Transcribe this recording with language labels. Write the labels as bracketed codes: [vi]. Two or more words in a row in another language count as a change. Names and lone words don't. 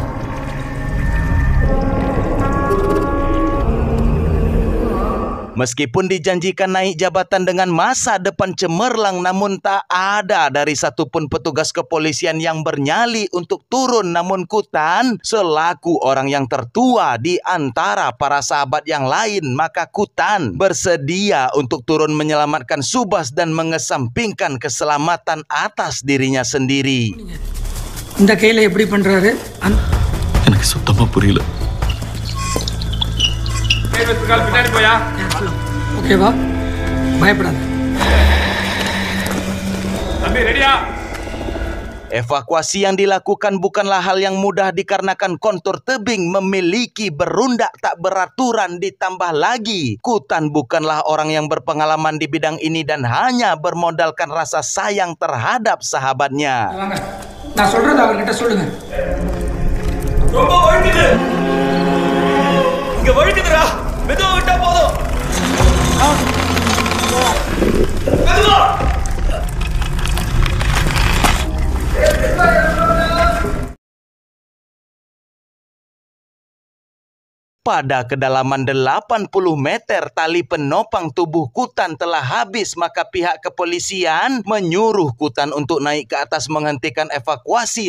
[id] Meskipun dijanjikan naik jabatan dengan masa depan cemerlang, namun tak ada dari satupun petugas kepolisian yang bernyali untuk turun. Namun Kutan selaku orang yang tertua di antara para sahabat yang lain, maka Kutan bersedia untuk turun menyelamatkan Subas dan mengesampingkan keselamatan atas dirinya sendiri. [ta] இந்த கையில எப்படி பண்றாரு? எனக்கு சுத்தமா புரியல. ஓகேவா? பயப்படாத. [id] Evakuasi yang dilakukan bukanlah hal yang mudah dikarenakan kontur tebing memiliki berundak tak beraturan. Ditambah lagi Kutan bukanlah orang yang berpengalaman di bidang ini dan hanya bermodalkan rasa sayang terhadap sahabatnya. [ta] நான் சொல்றது அவர்கிட்ட சொல்லுங்க. ரொம்ப வழுக்குது. இங்க வழுக்குதுடா. மெதுவா விட்டா போதும். மெதுவா. [id] Pada kedalaman 80 meter tali penopang tubuh Kutan telah habis, maka pihak kepolisian menyuruh Kutan untuk naik ke atas menghentikan evakuasi.